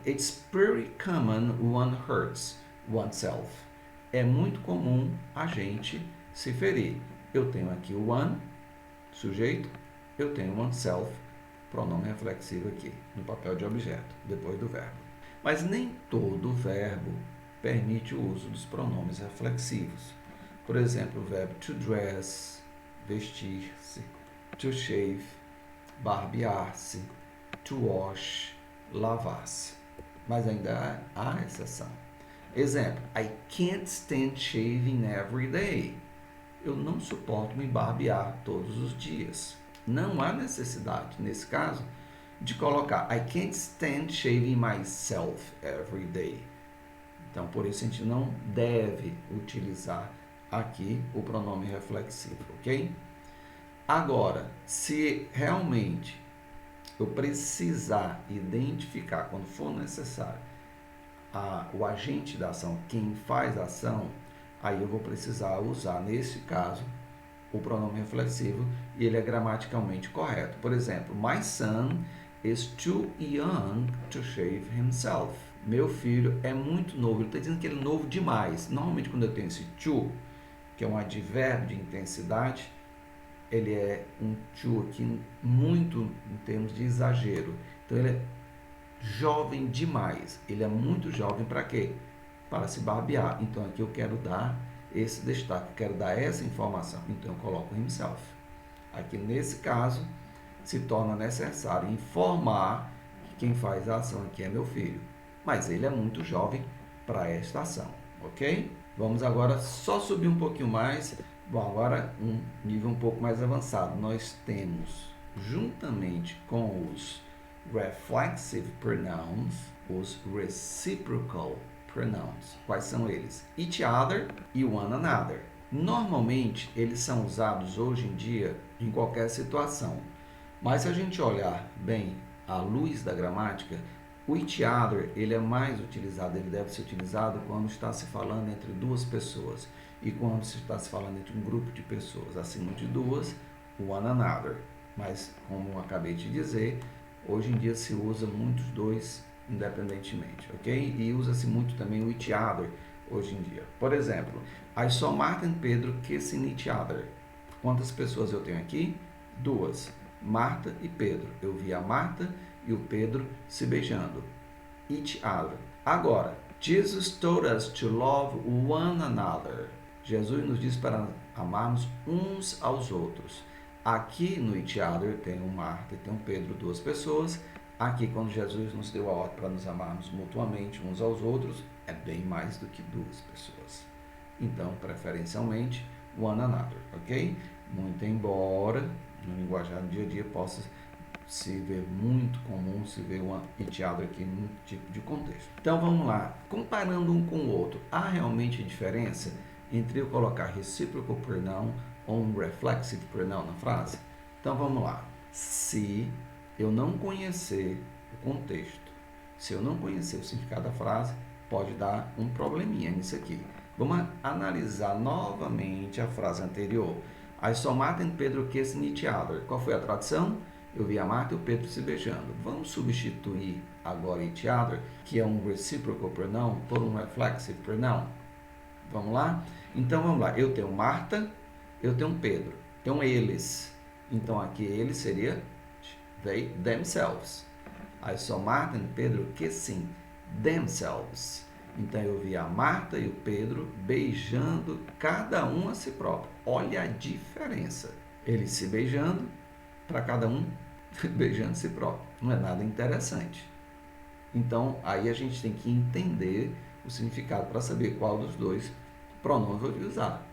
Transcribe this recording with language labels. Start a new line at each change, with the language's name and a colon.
English: It's pretty common one hurts oneself.
Portuguese: É muito comum a gente se ferir. Eu tenho aqui o one, sujeito. Eu tenho oneself, pronome reflexivo aqui, no papel de objeto, depois do verbo. Mas nem todo verbo permite o uso dos pronomes reflexivos. Por exemplo, o verbo to dress, vestir-se, to shave, barbear-se, to wash, lavar-se. Mas ainda há exceção. Exemplo,
English: I can't stand shaving every day.
Portuguese: Eu não suporto me barbear todos os dias. Não há necessidade, nesse caso, de colocar
English: I can't stand shaving myself every day.
Portuguese: Então, por isso a gente não deve utilizar aqui o pronome reflexivo, ok? Agora, se realmente eu precisar identificar, quando for necessário, o agente da ação, quem faz a ação, aí eu vou precisar usar, nesse caso, o pronome reflexivo e ele é gramaticalmente correto. Por exemplo,
English: my son is too young to shave himself.
Portuguese: Meu filho é muito novo. Ele está dizendo que ele é novo demais. Normalmente, quando eu tenho esse to, que é um advérbio de intensidade, ele é um to aqui muito em termos de exagero. Então, ele é jovem demais. Ele é muito jovem para quê? Para se barbear. Então, aqui eu quero dar esse destaque, eu quero dar essa informação. Então, eu coloco himself. Aqui, nesse caso, se torna necessário informar que quem faz a ação aqui é meu filho. Mas ele é muito jovem para esta ação, ok? Vamos agora só subir um pouquinho mais. Bom, agora um nível um pouco mais avançado. Nós temos, juntamente com os reflexive pronouns, os reciprocal pronouns. Quais são eles?
English: Each other e one another.
Portuguese: Normalmente, eles são usados hoje em dia em qualquer situação. Mas se a gente olhar bem à luz da gramática, o each other, ele é mais utilizado, ele deve ser utilizado quando está se falando entre duas pessoas e quando se está se falando entre um grupo de pessoas acima de duas, one another. Mas, como eu acabei de dizer, hoje em dia se usa muitos dois independentemente, ok? E usa-se muito também o each other hoje em dia. Por exemplo,
English: I saw Marta e Pedro kissing each other.
Portuguese: Quantas pessoas eu tenho aqui? Duas. Marta e Pedro. Eu vi a Marta e o Pedro se beijando.
English: Each other. Agora, Jesus told us to love one another.
Portuguese: Jesus nos diz para amarmos uns aos outros. Aqui no each other tem um Marta e tem um Pedro, duas pessoas. Aqui, quando Jesus nos deu a ordem para nos amarmos mutuamente uns aos outros, é bem mais do que duas pessoas. Então, preferencialmente, one another, ok? Muito embora, no linguajar do dia a dia, possa se ver muito comum, se ver uma each other aqui num tipo de contexto. Então, vamos lá. Comparando um com o outro, há realmente diferença entre eu colocar reciprocal pronoun ou um reflexive pronoun na frase? Então, vamos lá. Se eu não conhecer o contexto, se eu não conhecer o significado da frase, pode dar um probleminha nisso aqui. Vamos analisar novamente a frase anterior.
English: I saw Marta and Pedro kissing each other.
Portuguese: Qual foi a tradução? Eu vi a Marta e o Pedro se beijando. Vamos substituir agora each other, que é um reciprocal pronoun, por um reflexive pronoun. Vamos lá? Então, vamos lá. Eu tenho Marta, eu tenho Pedro. Então, eles. Então, aqui eles seria they, themselves.
English: I saw Marta and Pedro kissing themselves.
Portuguese: Então, eu vi a Marta e o Pedro beijando cada um a si próprio. Olha a diferença. Eles se beijando, para cada um beijando a si próprio. Não é nada interessante. Então, aí a gente tem que entender o significado para saber qual dos dois pronomes vou usar.